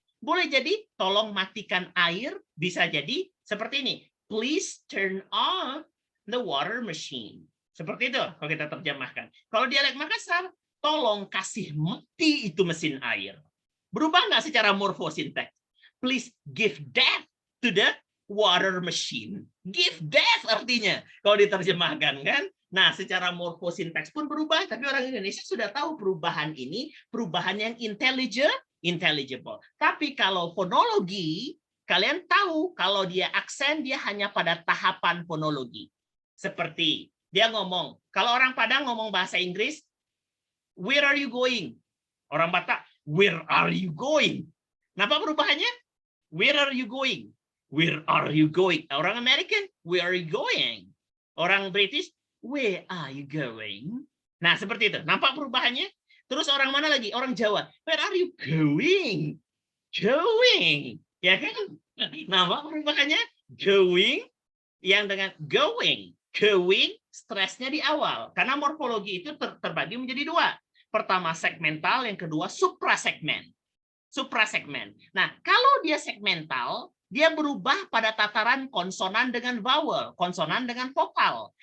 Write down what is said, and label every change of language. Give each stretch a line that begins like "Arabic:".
Indonesian: Boleh jadi tolong matikan air, bisa jadi seperti ini.
English: Please turn on the water machine.
Indonesian: Seperti itu kalau kita terjemahkan. Kalau dialek Makassar, tolong kasih mati itu mesin air. Berubah nggak secara morfosinteks?
English: Please give death to the water machine.
Indonesian: Give death artinya kalau diterjemahkan kan. Nah, secara morfosinteks pun berubah, tapi orang Indonesia sudah tahu perubahan ini, perubahan yang intelligible. Tapi kalau fonologi, kalian tahu kalau dia aksen, dia hanya pada tahapan fonologi. Seperti dia ngomong, kalau orang Padang ngomong bahasa Inggris,
English: where are you going?
Indonesian: Orang Batak,
English: where are you going?
Indonesian: Kenapa perubahannya?
English: Where are you going? Where are you going?
Indonesian: Orang American,
English: where are you going?
Indonesian: Orang British,
English: where are you going?
Indonesian: Nah, seperti itu. Nampak perubahannya? Terus orang mana lagi? Orang Jawa,
English: where are you going?
Indonesian: Going. Ya kan? Nampak perubahannya? Going yang dengan going. Going, stresnya di awal. Karena morfologi itu terbagi menjadi dua. Pertama segmental, yang kedua suprasegmen. Suprasegmen. Nah, kalau dia segmental, dia berubah pada tataran konsonan dengan vowel, konsonan dengan vokal.